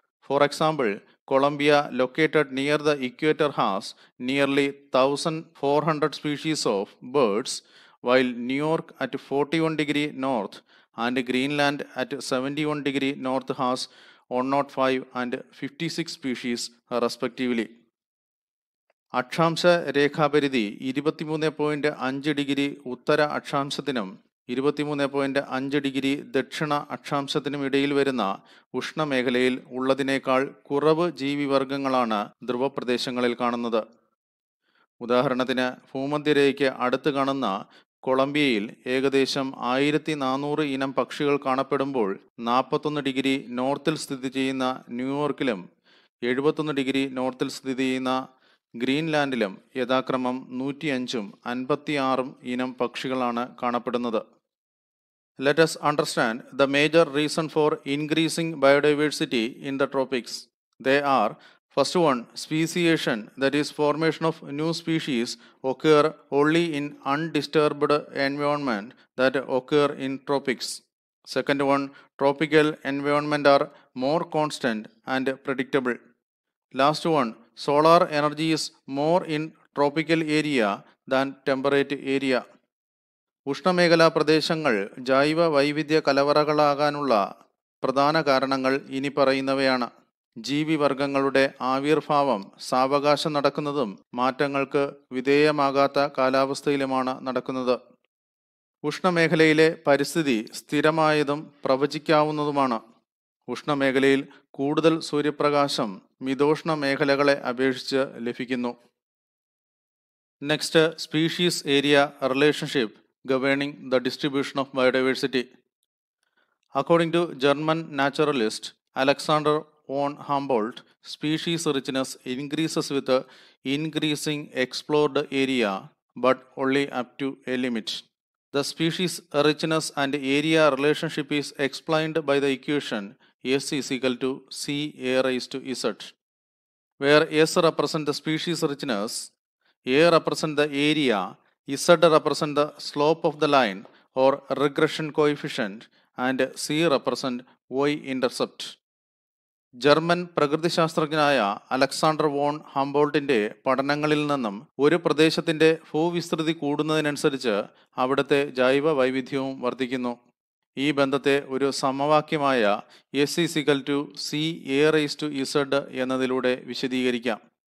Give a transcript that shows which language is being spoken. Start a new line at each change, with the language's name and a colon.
English: For example, Colombia, located near the equator, has nearly 1,400 species of birds, while New York at 41 degree north and Greenland at 71 degree north has 105 and 56 species respectively.
Malayalam: അക്ഷാംശ രേഖാപരിധി 23.5 degree Uttara അക്ഷാംശത്തിനും 23.5 degree ദക്ഷിണ അക്ഷാംശത്തിനും ഇടയിൽ വരുന്ന ഉഷ്ണമേഖലയിൽ ഉള്ളതിനേക്കാൾ കുറവ് ജീവിവർഗങ്ങളാണ് ധ്രുവപ്രദേശങ്ങളിൽ കാണുന്നത്. ഉദാഹരണത്തിന്, ഭൂമധ്യരേഖയ്ക്ക് അടുത്ത് കാണുന്ന കൊളംബിയയിൽ ഏകദേശം 1400 ഇനം പക്ഷികൾ കാണപ്പെടുമ്പോൾ 41 ഡിഗ്രി നോർത്തിൽ സ്ഥിതി ചെയ്യുന്ന ന്യൂയോർക്കിലും 71 ഡിഗ്രി നോർത്തിൽ സ്ഥിതി ചെയ്യുന്ന ഗ്രീൻലാൻഡിലും യഥാക്രമം 105ഉം 56ഉം ഇനം പക്ഷികളാണ് കാണപ്പെടുന്നത്.
English: Let us understand the major reason for increasing biodiversity in the tropics. They are, first one, speciation, that is formation of new species occur only in undisturbed environment that occur in tropics. Second one, tropical environment are more constant and predictable. Last one, solar energy is more in tropical area than temperate area.
Malayalam: ഉഷ്ണമേഖലാ പ്രദേശങ്ങൾ ജൈവ വൈവിധ്യ കലവറകളാകാനുള്ള പ്രധാന കാരണങ്ങൾ ഇനി പറയുന്നവയാണ്. ജീവിവർഗങ്ങളുടെ ആവിർഭാവം സാവകാശം നടക്കുന്നതും മാറ്റങ്ങൾക്ക് വിധേയമാകാത്ത കാലാവസ്ഥയിലുമാണ് നടക്കുന്നത്. ഉഷ്ണമേഖലയിലെ പരിസ്ഥിതി സ്ഥിരമായതും പ്രവചിക്കാവുന്നതുമാണ്. ഉഷ്ണമേഖലയിൽ കൂടുതൽ സൂര്യപ്രകാശം മിതോഷ്ണ മേഖലകളെ അപേക്ഷിച്ച് ലഭിക്കുന്നു.
English: Next, species area relationship governing the distribution of biodiversity. According to German naturalist Alexander von Humboldt, species richness increases with the increasing explored area, but only up to a limit. The species richness and area relationship is explained by the equation S is equal to C A raised to Z, where S represents the species richness, A represents the area, Z represent the slope of the line or regression coefficient, and C represent y-intercept.
Malayalam: German പ്രകൃതിശാസ്ത്രജ്ഞനായ Alexander von ഹംബോൾട്ടിന്റെ പഠനങ്ങളിൽ നിന്നും ഒരു പ്രദേശത്തിന്റെ ഭൂവിസ്തൃതി കൂടുന്നതിനനുസരിച്ച് അവിടുത്തെ ജൈവ വൈവിധ്യവും വർദ്ധിക്കുന്നു. ഈ ബന്ധത്തെ ഒരു സമവാക്യമായ S=CA⁻Z എന്നതിലൂടെ വിശദീകരിക്കാം.